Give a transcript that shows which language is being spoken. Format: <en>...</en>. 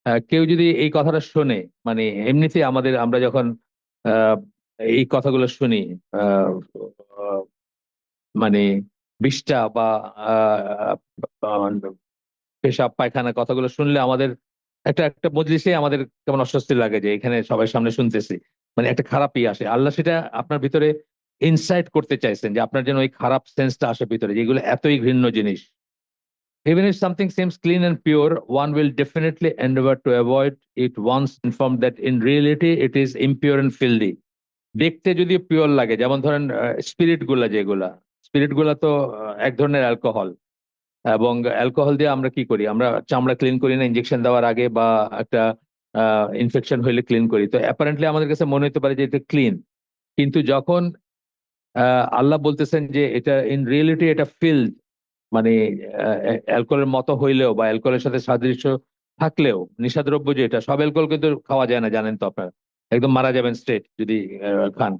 <bn>কেউ যদি এই কথাটা শোনে, মানে এমনিতেই আমরা যখন আহ, এই কথাগুলো শুনি, আহ, আহ, মানে বিষ্ঠা বা আহ, আহ, পেশাব পায়খানা কথাগুলো শুনলে আমাদের একটা একটা মজলিসে আমাদের কেমন অস্বস্তি লাগে, যে এখানে সবাই সামনে শুনতেছি, মানে একটা খারাপই আসে। আল্লাহ সেটা আপনার ভিতরে ইনসাইট করতে চাইছেন, যে আপনার যেন ওই খারাপ সেন্সটা আসে ভিতরে, যেগুলো এতই ঘৃণ্য জিনিস।</bn> <en>Even if something seems clean and pure, one will definitely endeavor to avoid it once informed that in reality it is impure and filthy.</en> <bn>দেখতে যদি পিওর লাগে, যেমন ধরেন স্পিরিট গুলা, যেগুলা স্পিরিট গুলা তো এক ধরনের অ্যালকোহল। এবং অ্যালকোহল দিয়ে আমরা কি করি, আমরা চামড়া ক্লিন করি না ইনজেকশন দেওয়ার আগে, বা একটা ইনফেকশন হইলে ক্লিন করি। তো অ্যাপারেন্টলি আমাদের কাছে মনে হতে পারে যে এটা ক্লিন, কিন্তু যখন আল্লাহ বলতেছেন যে এটা</bn> <en>in reality</en> <bn>এটা ফিল্ড, মানে অ্যালকোহলের মতো হইলেও বা অ্যালকোহলের সাথে সাদৃশ্য থাকলেও, নিশাদ্রব্য যে এটা, সব অ্যালকোহল কিন্তু খাওয়া যায় না, জানেন তো আপনারা, একদম মারা যাবেন স্ট্রেট যদি খান।</bn>